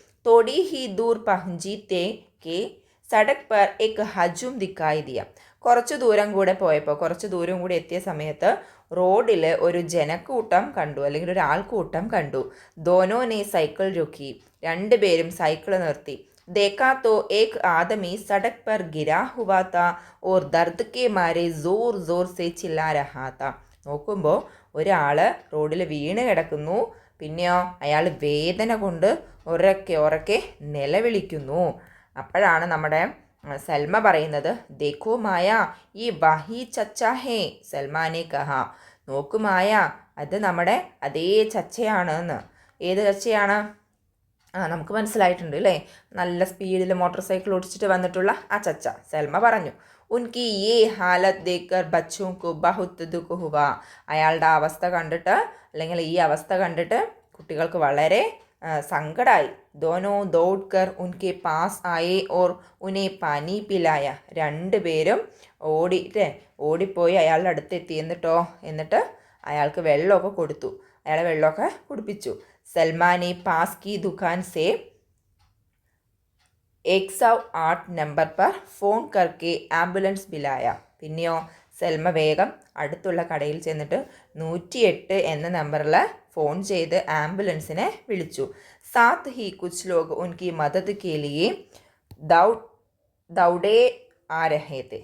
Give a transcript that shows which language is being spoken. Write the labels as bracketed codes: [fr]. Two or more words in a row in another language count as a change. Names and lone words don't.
[hi] थोड़ी ही दूर पहुँचे थे कि सड़क पर एक हुजूम दिखाई दिया. [ml] കുറച്ച് ദൂരം കൂടെ എത്തിയ സമയത്ത് റോഡിൽ ഒരു ജനക്കൂട്ടം കണ്ടു, അല്ലെങ്കിൽ ഒരു ആൾക്കൂട്ടം കണ്ടു. [hi] दोनों ने साइकिल रोकी. [ml] രണ്ടുപേരും സൈക്കിൾ നിർത്തി. [hi] देखा तो एक आदमी सड़क पर गिरा हुआ था और दर्द के मारे जोर जोर से चिल्ला रहा था. [ml] നോക്കുമ്പോൾ ഒരാൾ റോഡിൽ വീണ് കിടക്കുന്നു. പിന്നെയോ അയാൾ വേദന കൊണ്ട് ഉറക്കെ നിലവിളിക്കുന്നു. അപ്പോഴാണ് നമ്മുടെ സൽമ പറയുന്നത്, [hi] देखो माया ये वही चाचा है. सलमा ने कहा, [ml] നോക്കു മായ, അത് നമ്മുടെ അതേ ചച്ചയാണ് എന്ന്. ഏത് ചച്ചയാണ്? നമുക്ക് മനസ്സിലായിട്ടുണ്ട് അല്ലേ, നല്ല സ്പീഡിൽ മോട്ടോർ സൈക്കിൾ ഓടിച്ചിട്ട് വന്നിട്ടുള്ള ആ ചച്ച. സൽമ പറഞ്ഞു, [hi] उनकी ये हालत देखकर बच्चों को बहुत दुख हुआ. [ml] അയാളുടെ അവസ്ഥ കണ്ടിട്ട്, അല്ലെങ്കിൽ ഈ അവസ്ഥ കണ്ടിട്ട് കുട്ടികൾക്ക് വളരെ സങ്കടമായി. [hi] दोनों दौड़कर उनके पास आए और उन्हें पानी पिलाया. [ml] രണ്ടുപേരും ഓടിപ്പോയി അയാളുടെ അടുത്തെത്തി. എന്നിട്ട് അയാൾക്ക് വെള്ളമൊക്കെ കൊടുത്തു. അയാളെ വെള്ളമൊക്കെ കുടിപ്പിച്ചു. [hi] सलमा ने पास की दुकान से 108 नंबर पर फ़ोन करके एम्बुलेंस बुलाया. [ml] പിന്നെയോ സൽമ വേഗം അടുത്തുള്ള കടയിൽ ചെന്നിട്ട് 108 എന്ന നമ്പറിൽ ഫോൺ ചെയ്ത് ആംബുലൻസിനെ വിളിച്ചു. [hi] साथ ही कुछ लोग उनकी मदद के लिए दौड़े आ रहे थे.